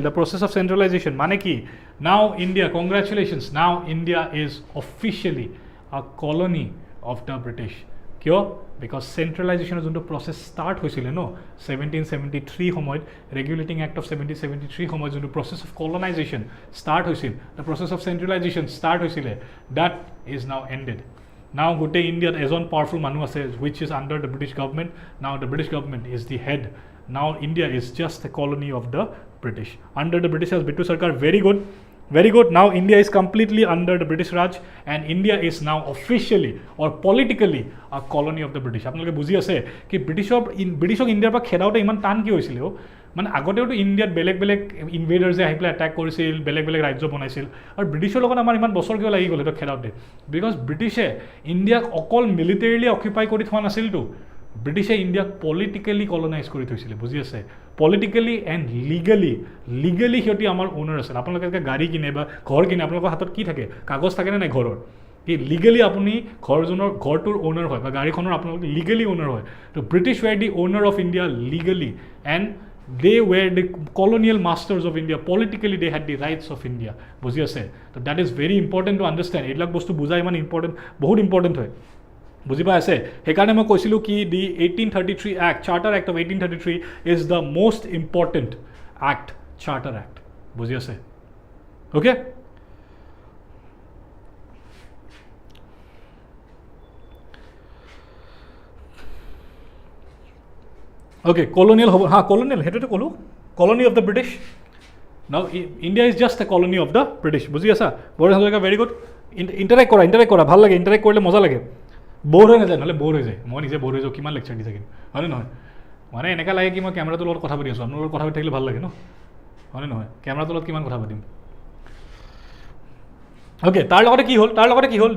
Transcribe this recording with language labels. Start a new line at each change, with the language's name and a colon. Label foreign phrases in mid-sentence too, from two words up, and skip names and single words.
English: The process of centralization
Assamese: মানে কি?
English: Now India, congratulations, now India is officially a colony of the British.
Assamese: কিয়? বিকজ চেণ্ট্ৰেলাইজেশ্যনৰ যোনটো
English: process start
Assamese: হৈছিলে ন 1773 সময়ত, ৰেগুলেটিং এক্ট অফ 1773 সময়ত যোনটো
English: process of colonization start
Assamese: হৈছিল,
English: the process of centralization start
Assamese: হৈছিলে,
English: That is now ended. Now
Assamese: গোটেই ইণ্ডিয়াত এজন পাৱাৰফুল মানুহ আছে
English: which is under the British government. Now the British government is the head. Now India is just a colony of the British. Under the British as Bittu Sarkar. Very good. Very good. Now India is completely under the British Raj, and India is now officially or politically a colony of the British.
Assamese: আপোনালোকে বুজি আছে কি ব্ৰিটিছক ইণ্ডিয়াৰ পৰা খেদাওঁতে ইমান টান কি হৈছিলে? মানে আগতেওতো ইণ্ডিয়াত বেলেগ বেলেগ ইনভেডাৰ্ছে আহি পেলাই এটেক কৰিছিল, বেলেগ বেলেগ ৰাজ্য বনাইছিল, আৰু ব্ৰিটিছৰ লগত আমাৰ ইমান বছৰ কিয় লাগি গ'ল সেইটো খেদাওঁতে? বিকজ ব্ৰিটিছে ইণ্ডিয়াক অকল
English: militarily occupy
Assamese: কৰি থোৱা নাছিলতো, ব্ৰিটিছে ইণ্ডিয়াক
English: politically colonize
Assamese: কৰি থৈছিলে। বুজি আছে?
English: Politically and legally
Assamese: সিহঁতি আমাৰ অ'নাৰ আছিল। আপোনালোকে গাড়ী কিনে বা ঘৰ কিনে, আপোনালোকৰ হাতত কি থাকে? কাগজ থাকেনে নাই ঘৰৰ? কি লিগেলি আপুনি ঘৰটোৰ অ'নাৰ হয় বা গাড়ীখনৰ আপোনালোকে
English: legally owner
Assamese: হয়।
English: তো British were the owner of India legally, and they were the colonial masters of India. Politically they had the rights of India.
Assamese: বুজি আছে?
English: তো that is very important to understand.
Assamese: এইবিলাক বস্তু বুজা ইমান ইম্পৰ্টেণ্ট, বহুত ইম্পৰ্টেণ্ট হয়। বুজি পাই আছে? সেইকাৰণে মই কৈছিলোঁ কি
English: দি 1833 Act, Charter Act of 1833 is the most important act, Charter Act.
Assamese: বুজি আছে?
English: Okay? Okay, colonial
Assamese: হ'ব, হা colonial, সেইটোতো ক'লোঁ,
English: colony of the British. Now India is just a colony of the British.
Assamese: বুজি আছা? বড়ো হাজৰিকা,
English: Very good.
Assamese: ইণ্টাৰেক্ট কৰা, ভাল লাগে, ইণ্টাৰেক্ট কৰিলে মজা লাগে। ব'ৰ হৈ নাযায়, নহ'লে ব'ৰ হৈ যায়। মই নিজে ব'ৰ হৈ যাওঁ, কিমান লেকচাৰ দি থাকিম, হয়নে নহয়? মানে এনেকুৱা লাগে কি মই কেমেৰাটোৰ লগত কথা পাতি আছোঁ, আপোনাৰ লগত কথা পাতি থাকিলে ভাল লাগে ন, হয়নে নহয়? কেমেৰাটোৰ লগত কিমান কথা পাতিম? অ'কে, তাৰ লগতে কি হ'ল?